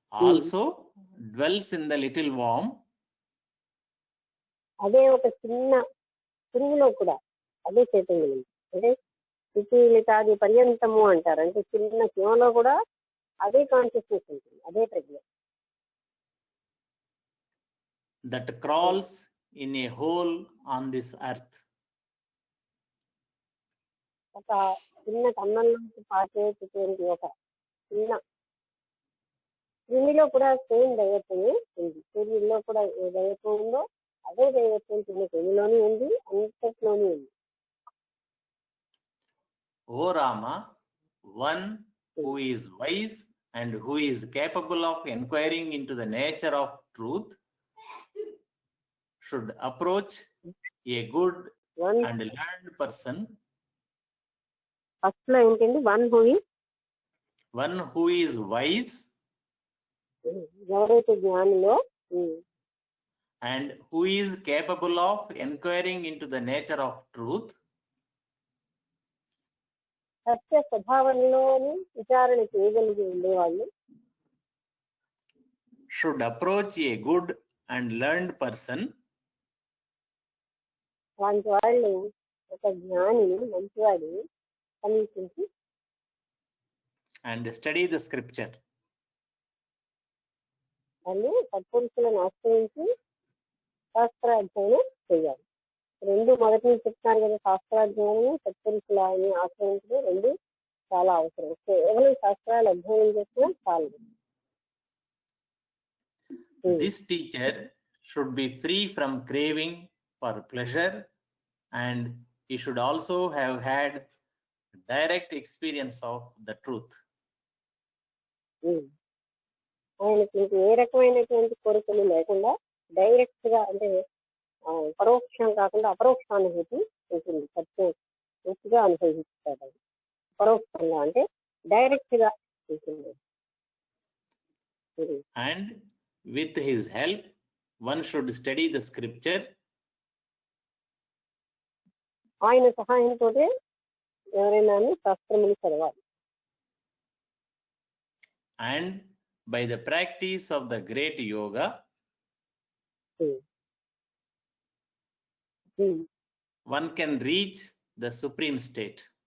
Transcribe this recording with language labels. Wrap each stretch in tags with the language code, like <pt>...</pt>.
<en>also dwells in the little worm.</en> <te>అదే ఒక చిన్న పురుగులో కూడా అదే చైతన్యం ఉంది. అంటే శుచిలితాది పర్యంతము అంటారు, అంటే చిన్న శివలో కూడా అదే కాన్షియస్నెస్ ఉంటుంది, అదే ప్రజ్ఞ.</te> <en>That crawls in a hole on this earth.</en> <te>ఒక చిన్న కన్నంలోకి పాకేటువంటి ఒక చిన్న క్రిమిలో కూడా సేమ్ దైవత్వమే ఉంది. సూర్యుల్లో కూడా ఏ దైవత్వం ఉందో అదే దైవత్వం చిన్న క్రిమిలోనే ఉంది, అంతట్లోనే ఉంది.</te> <en>O Rama, one who is wise and who is capable of inquiring into the nature of truth should approach a good and learned person.</en> <te>First లో ఏంటండి?</te> <en>One who is wise</en> <te>ఎవరైతే జ్ఞానిలో</te> <en>and who is capable of inquiring into the nature of truth</en> <te>సత్య స్వభావంలోని విచారణ చేయగలిగి ఉండేవాళ్ళు</te> <en>should approach a good and learned person.</en> <te>అలాంటి వాళ్ళు ఒక జ్ఞానిని, మంచివాడిని సమీపించి</te> <en>and study the scripture.</en> <te>వాళ్ళు సత్పురుషులను ఆశ్రయించి శాస్త్రాధ్యయనం చేయాలి. రెండు మొదటి నుంచి చెప్తున్నారు కదా, శాస్త్రాధ్యయనము సత్పురుషులని ఆశ్రయించడం రెండు చాలా అవసరం. కేవలం శాస్త్రాలు అధ్యయనం చేసినా చాలు.</te> <en>This teacher should be free from craving for pleasure, and he should also have had direct experience of the truth.</en> <te>ఆయనకి ఇంక ఏ రకమైనటువంటి కోరికలు లేకుండా డైరెక్ట్ గా, అంటే పరోక్షం కాకుండా అపరోక్షానుభూతి ఉంటుంది. సత్యం పూర్తిగా అనుభవిస్తాడు. పరోక్షంగా అంటే డైరెక్ట్ గా ఉంటుంది.</te> <en>And with his help, one should study the scripture</en> <te>ఆయన సహాయంతో ఎవరైనా శాస్త్రములు చదవాలి.</te> <en>and by the practice of the great yoga, one can reach the supreme state.</en>